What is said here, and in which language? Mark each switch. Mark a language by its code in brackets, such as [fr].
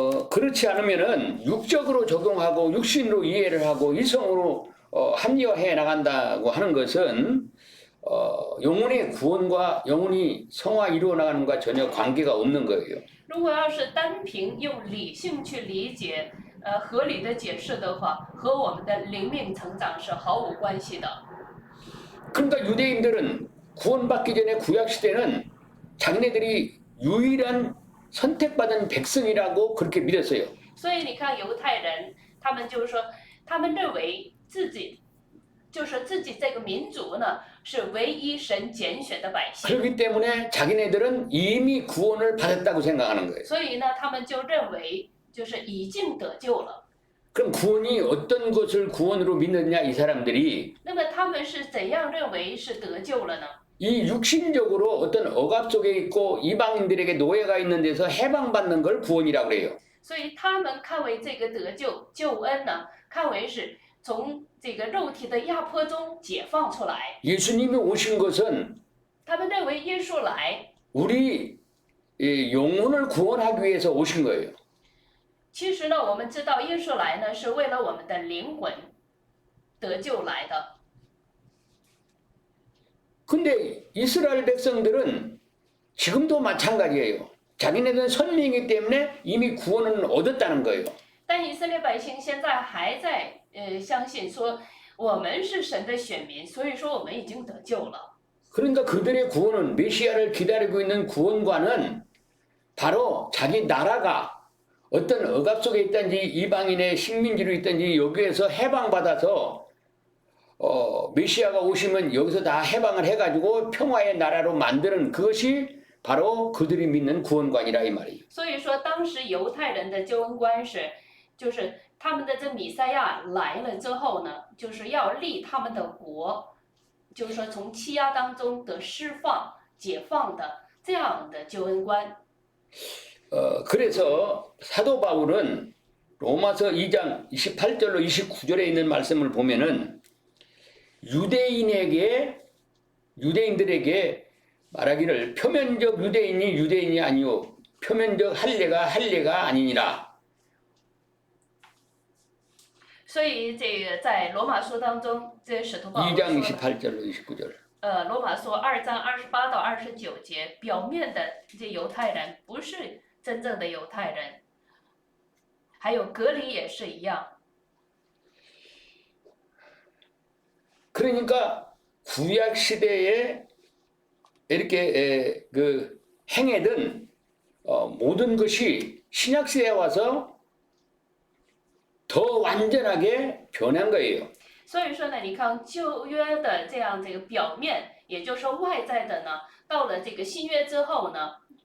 [ko] 그렇지 않으면은 육적으로 적용하고 육신으로 이해를 하고 이성으로 합리화해 나간다고 하는 것은 영혼의 구원과 영혼이 성화 이루어 나가는 것과 전혀 관계가 없는 거예요. [zh] 如果要是单凭用理性去理解，合理的解释的话，和我们的灵命成长是毫无关系的。 [ko] 그러니까 유대인들은 구원받기 전에 구약 시대는 자기네들이 유일한 선택받은 백성이라고 그렇게 믿었어요. [zh] 所以你看犹太人，他们就是说，他们认为自己就是自己这个民族呢是唯一神拣选的百姓， [ko] 그렇기 때문에 자기네들은 이미 구원을 받았다고 생각하는 거예요. [zh] 所以呢，他们就认为就是已经得救了。 [ko] 그럼 구원이 어떤 것을 구원으로 믿느냐 이 사람들이 [zh] 那么他们是怎样认为是得救了呢？ [ko] 이 육신적으로 어떤 억압 속에 있고 이방인들에게 노예가 있는 데서 해방받는 걸 구원이라고 그래요. [zh] 所以他们看为这个得救救恩呢，看为是从这个肉体的压迫中解放出来。 [ko] 예수님이 오신 것은 [zh] 他们认为耶稣来， [ko] 우리 영혼을 구원하기 위해서 오신 거예요. [zh] 其实呢，我们知道耶稣来呢是为了我们的灵魂得救来的。 [ko] 근데 이스라엘 백성들은 지금도 마찬가지예요. 자기네들은 선민이기 때문에 이미 구원은 얻었다는 거예요. [zh] 但以色列百姓现在还在相信说我们是神的选民，所以说我们已经得救了。 [ko] 그러니까 그들의 구원은 메시아를 기다리고 있는 구원과는 바로 자기 나라가 어떤 억압 속에 있든지 이방인의 식민지로 있든지 여기에서 해방받아서 메시아가 오시면 여기서 다 해방을 해가지고 평화의 나라로 만드는 그것이 바로 그들이 믿는 구원관이라 이 말이에요. [zh] 所以说，当时犹太人的救恩观是，就是他们的这弥赛亚来了之后呢，就是要立他们的国，就是说从欺压当中得释放、解放的这样的救恩观。 [ko] 그래서 사도 바울은 로마서 2장 28절로 29절에 있는 말씀을 보면은 유대인들에게 말하기를 표면적 유대인이 유대인이 아니요 표면적 할례가 아니니라. [zh] 所以这个在罗马书当中，这使徒保罗 [ko] 2장 [zh] 说， [ko] 28절로 29절. [zh] 罗马书2章28到29节，表面的这犹太人不是真正的犹太人，还有隔离也是一样。 [ko] 그러니까 구약 시대에 이렇게 그 행해던 모든 것이 신약 시대에 와서 더 완전하게 변한 거예요. [zh] 所以说呢，你看旧约的这样这个表面，也就是说外在的呢，到了这个新约之后呢，